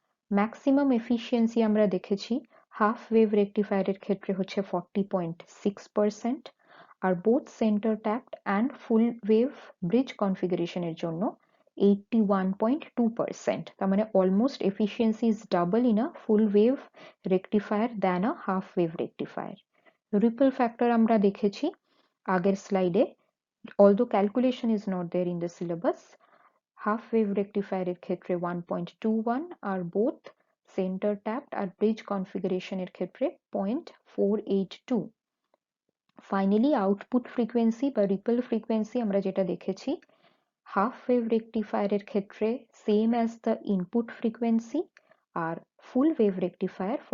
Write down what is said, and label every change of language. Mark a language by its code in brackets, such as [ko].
[bn] Maximum efficiency আমরা দেখেছি half wave রেকটিফায়ারের ক্ষেত্রে হচ্ছে 40.6%, আর both centre tapped and full wave bridge কনফিগারেশনের জন্য 81.2%। তার মানে [en] Almost efficiency is double in a full wave rectifier than a half wave rectifier. [bn] Ripple factor আমরা দেখেছি আগের স্লাইডে, [en] although calculation is not there in the syllabus। [bn] Half wave রেকটিফায়ারের ক্ষেত্রে 1.21, আর both centre tapped আর bridge কনফিগারেশনের ক্ষেত্রে 0.482। Finally output frequency বা ripple frequency আমরা যেটা দেখেছি হাফ ওয়েভ রেকটিফায়ারের ক্ষেত্রে same as the input frequency, আর full wave rectifier for both the কনফিগারেশনস centre tapped বা bridge হচ্ছে